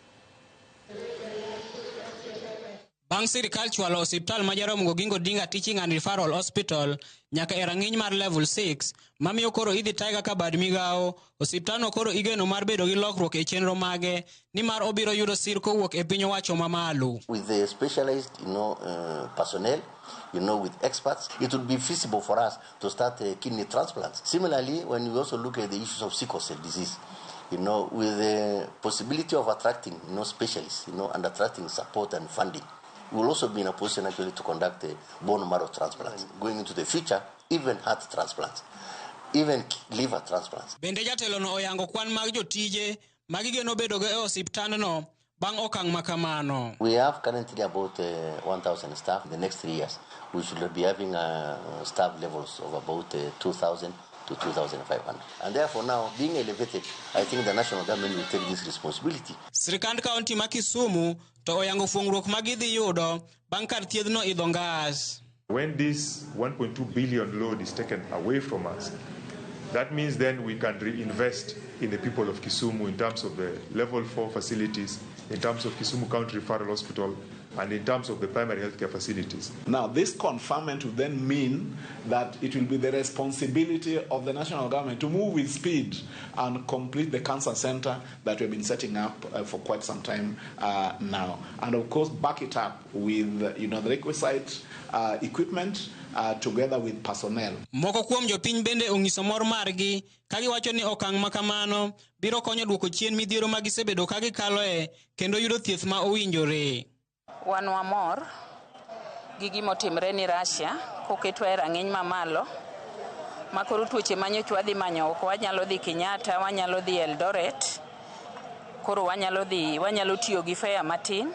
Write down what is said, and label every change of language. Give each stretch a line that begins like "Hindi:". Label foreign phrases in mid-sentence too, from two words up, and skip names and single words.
Luo (Kenya and Tanzania): Bang' sirikal chwalo osiptal ma Jaramogi Oginga Odinga Teaching and Referral Hospital nyaka e rang'iny mar level 6, mamiyo koro idhi taiga ka bad migao, osiptal no koro igeno mar bedo gi lokruok e chenro mage ni mar obiro yudo sir kowuok e piny owacho mamalo.
English: With the specialized, personnel, with experts, it would be feasible for us to start kidney transplants. Similarly, when we also look at the issues of sickle cell disease, with the possibility of attracting, specialists, and attracting support and funding, we will also be in a position actually to conduct bone marrow transplants. Going into the future, even heart transplants, even liver transplants.
Luo (Kenya and Tanzania): Bende jatelo no oyango kwan mag jotije magigeno bedo go e osiptal no bang' okang' makamano.
English: We have currently about 1,000 staff. In the next 3 years, we should be having staff levels of about 2,000 to 2,500. And therefore now, being elevated, I think the national government will take this responsibility.
Luo (Kenya and Tanzania): Sirikand kaonti ma Kisumu to oyango fuongruok magidhi yudo bang' kar thiedhno idho ngas.
English: When this 1.2 billion load is taken away from us, that means then we can reinvest in the people of Kisumu in terms of the level 4 facilities, in terms of Kisumu County Referral Hospital, and in terms of the primary healthcare facilities. Now, this conferment will then mean that it will be the responsibility of the national government to move with speed and complete the cancer center that we've been setting up for quite some time now. And of course, back it up with the requisite equipment together with personnel.
Luo (Kenya and Tanzania): Moko kuom jopiny bende onyiso mor margi ka giwacho ni okang' makamano biro konyo duoko chien midhiero ma gisebedo ka gikaloe kendo yudo thieth ma owinjore. Wan wamor gi gimotimre ni Russia koketwa e rang'iny mamalo makoro tuoche manyocha wadhi manyo oko, wanyalo dhi Kenyatta, wanyalo dhi Eldoret, koro wanyalo tiyo gi fare matin.